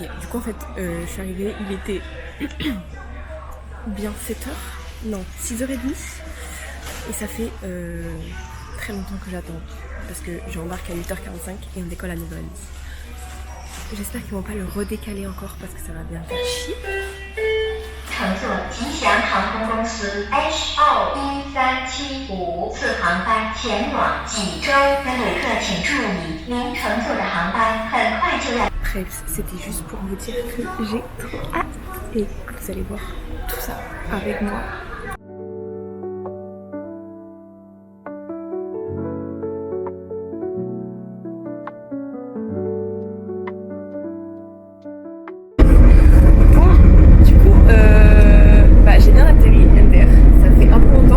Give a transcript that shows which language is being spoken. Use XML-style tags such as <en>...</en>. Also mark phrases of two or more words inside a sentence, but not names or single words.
<fr>Du coup en fait je suis arrivée, il était bien 7h. Non, 6h30. Et ça fait très longtemps que j'attends. Parce que j'embarque à 8h45 et on décolle à 9h30. J'espère qu'ils vont pas le redécaler encore parce que ça va bien faire chier.</fr> <zh>乘坐吉祥航空公司 HO1375 次航班前往济州的旅客请注意，您乘坐的航班很快就要。</zh> <fr>Bref, c'était juste pour vous dire que j'ai trop hâte et que vous allez voir tout ça avec moi. J'ai bien atterri MDR, ça fait un peu longtemps.</fr>